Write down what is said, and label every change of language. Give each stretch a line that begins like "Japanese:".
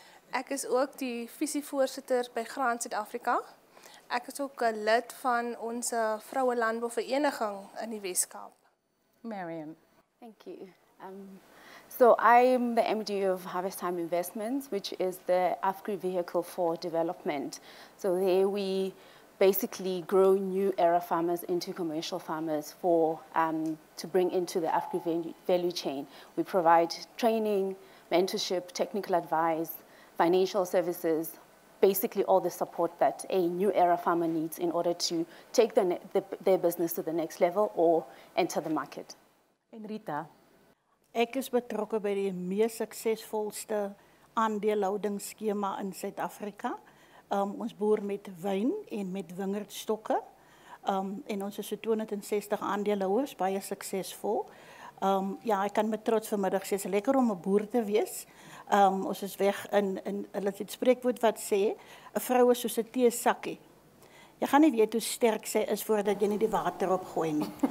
Afrikaans: Ek is ook die visievoorsitter by Graan Suid-Afrika. Ek is ook 'n lid van ons vroue landbou vereniging in die Weskaap. Marion?
English: Thank you. So I'm the MD of Harvest Time Investments, which is the Afgri vehicle for development. So there we basically grow new era farmers into commercial farmers to bring into the Afgri value chain. We provide training, mentorship, technical advice, financial services, basically all the support that a new era farmer needs in order to take their business to the next level or enter the market.
Afrikaans: En Rita? Ek is betrokke by die mees suksesvolste aandeelhoudingsskema in Suid-Afrika. Ons boer met wyn en met wingerdstokke. En ons is so 260 aandeelhouers, baie suksesvol. Ja, ek kan met trots vanmiddag sê, is lekker om 'n boer te wees. Ons is weg in hulle het spreekwoord wat sê, 'n vrou is soos 'n teesakkie. Jy gaan nie weet hoe sterk sy is voordat jy nie die water opgooi nie.